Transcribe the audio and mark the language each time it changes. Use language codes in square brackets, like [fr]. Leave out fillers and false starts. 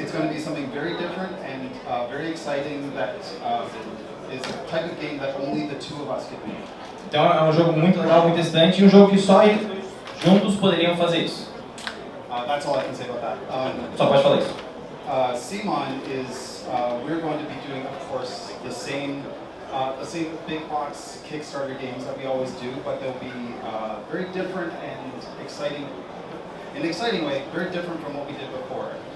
[en] It's going to be something very different and very exciting that is a type of game that only the two of us could make. [pt] Então é um jogo muito legal, muito excitante e um jogo que só juntos poderiam fazer isso. [en] That's all I can say about that. [pt] Só pode falar isso. [en] Simon is, we're going to be doing, of course, the same big box Kickstarter games that we always do, but they'll be very different and exciting, in an exciting way, very different from what we did before.